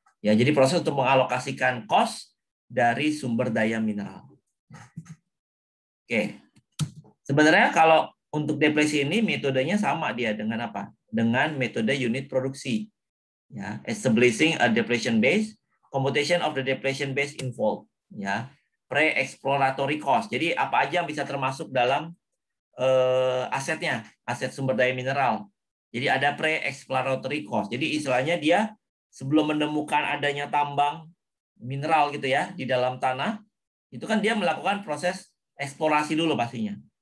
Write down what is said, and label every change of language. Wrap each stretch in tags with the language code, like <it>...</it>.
<id>Ya, jadi proses untuk mengalokasikan cost dari sumber daya mineral. Oke. Sebenarnya kalau untuk depresi ini metodenya sama dia dengan apa? Dengan metode unit produksi.</id> <en>Ya, establishing a depletion base, computation of the depletion base involved. Ya, pre-exploratory cost.</en> <id>Jadi apa aja yang bisa termasuk dalam asetnya, aset sumber daya mineral. Jadi ada pre-exploratory cost. Jadi istilahnya dia sebelum menemukan adanya tambang mineral gitu ya di dalam tanah, itu kan dia melakukan proses eksplorasi dulu pastinya.</id>